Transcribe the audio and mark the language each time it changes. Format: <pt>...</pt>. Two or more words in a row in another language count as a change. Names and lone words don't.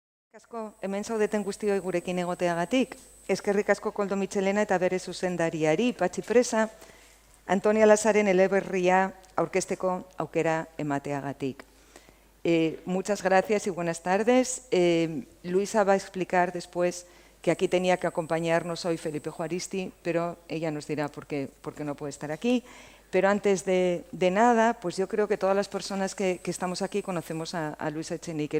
<eu>Asko, hemen zaudeten guztioi gurekin egoteagatik. Eskerrik asko Koldo Mitxelena eta bere zuzendariari, Patxi Presa, Antonia Lazaren eleberria aurkezteko aukera emateagatik.</eu> <es>Muchas gracias y buenas tardes. Luisa va a explicar después que aquí tenía que acompañarnos hoy Felipe Juaristi, pero ella nos dirá por qué no puede estar aquí. Pero antes de nada, pues yo creo que todas las personas que estamos aquí conocemos a Luisa Echenique.</es>